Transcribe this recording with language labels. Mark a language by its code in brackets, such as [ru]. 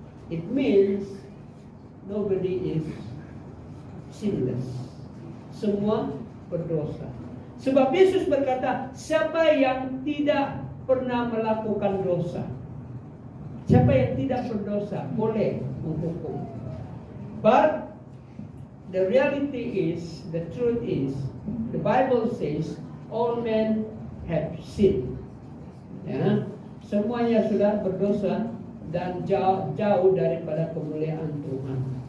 [en] It means nobody is sinless. [ms] Semua berdosa. Sebab Yesus berkata, siapa yang tidak pernah melakukan dosa, siapa yang tidak berdosa boleh menghukum. [en] But the reality is, the truth is, the Bible says all men have sinned. [ms] Ya, semuanya sudah berdosa dan jauh daripada kemuliaan Tuhan.